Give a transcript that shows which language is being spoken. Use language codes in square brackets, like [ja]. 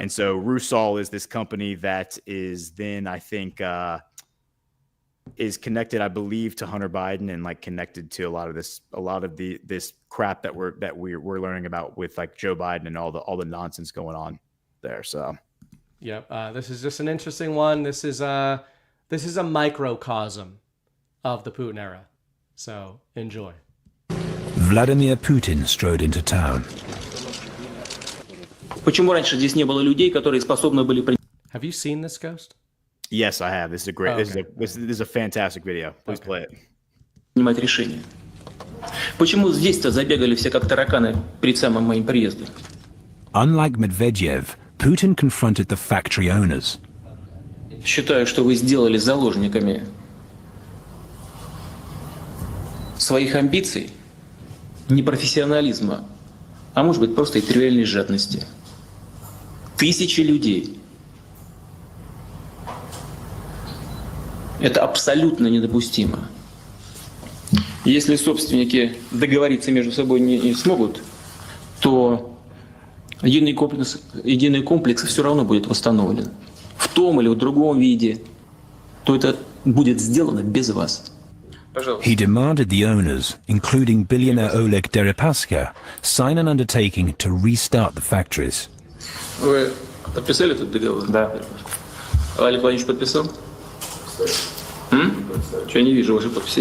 [en] And so Rusal is this company that is then, I think, is connected, I believe, to Hunter Biden and like connected to a lot of this crap that we're learning about with like Joe Biden and all the nonsense going on there. So, yep, this is just an interesting one. This is a microcosm of the Putin era. So enjoy. Vladimir Putin strode into town. [ru] Почему раньше здесь не было людей, которые способны были... [en] Have you seen this, Ghost? Yes, I have. This is a great. This is a fantastic video. Please play it. [ru] Принимать решения. Почему здесь-то забегали все как тараканы перед самым моим приездом? [en] Unlike Medvedev, Putin confronted the factory owners. [ru] Считаю, что вы сделали заложниками своих амбиций, непрофессионализма, а может быть просто и тривиальной жадности. Тысячи людей. Это абсолютно недопустимо. Если собственники договориться между собой не смогут, то единый комплекс все равно будет восстановлен. В том или в другом виде, то это будет сделано без вас. [en] He demanded the owners, including billionaire Oleg Deripaska, sign an undertaking to restart the factories. [ru] Вы подписали этот договор? Да. Олег Владимирович подписал? Что я не вижу вашей подписи?